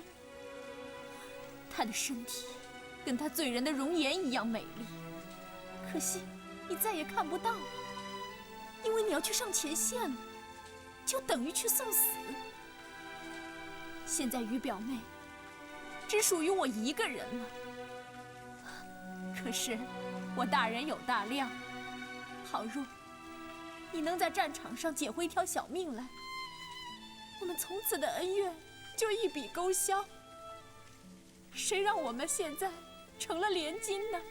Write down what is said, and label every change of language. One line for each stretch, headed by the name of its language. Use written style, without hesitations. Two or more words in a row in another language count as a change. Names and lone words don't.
Chinese: 她的身體跟她醉人的容顏一樣美麗，可惜你再也看不到，因為你要去上前線了，就等於去送死。現在於表妹只屬於我一個人了。可是我大人有大量，倘若你能在戰場上撿回一條小命來，我們從此的恩怨就一筆勾銷。誰讓我們現在成了連襟呢？